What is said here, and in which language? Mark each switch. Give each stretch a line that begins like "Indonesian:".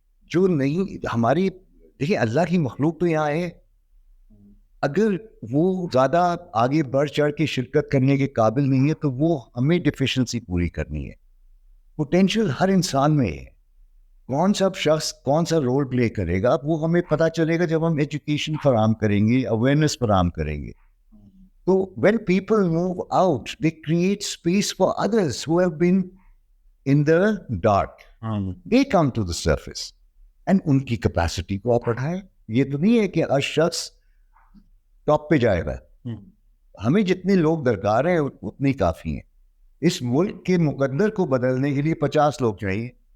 Urdu: جو نہیں ہماری دیکھیں اللہ کی مخلوق تو یہاں ہے, اگر وہ زیادہ آگے بڑھ چڑھ کے شرکت کرنے کے قابل نہیں ہے تو وہ ہمیں ڈیفیشنسی پوری کرنی ہے. پوٹینشیل ہر انسان میں ہے. کون سا شخص کون سا رول پلے کرے گا وہ ہمیں پتہ چلے گا جب ہم ایجوکیشن فراہم کریں گے, اویئرنیس فراہم کریں گے.
English: تو when people move out they create space for others who have been in the dark. They come to the surface and
Urdu: ان کی کیپیسٹی کو آپ بڑھائیں. یہ تو نہیں ہے کہ ہر شخص ٹاپ پہ جائے گا. ہمیں جتنے لوگ درکار ہیں اتنے کافی ہیں. اس ملک کے مقدر کو بدلنے کے لیے 50 لوگ چاہیے.